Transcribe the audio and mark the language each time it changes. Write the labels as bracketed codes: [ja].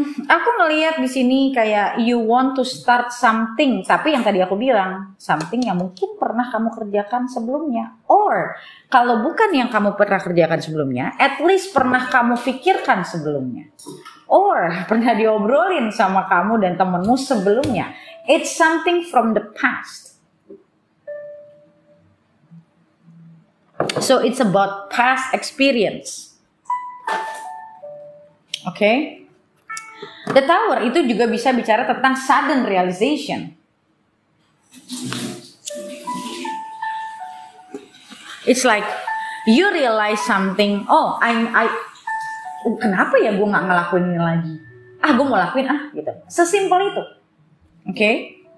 [id] Aku ngelihat di sini kayak [en] you want to start something, [id] tapi yang tadi aku bilang, something yang mungkin pernah kamu kerjakan sebelumnya, or kalau bukan yang kamu pernah kerjakan sebelumnya, [en] at least [id] pernah kamu pikirkan sebelumnya, or pernah diobrolin sama kamu dan temenmu sebelumnya. [en] It's something from the past. So it's about past experience. Okay? [id] The Tower itu juga bisa bicara tentang sudden realization. [en] It's like you realize something. [id] Oh, kenapa ya gue nggak ngelakuin ini lagi? Gue mau lakuin gitu. Sesimpel itu. Okay?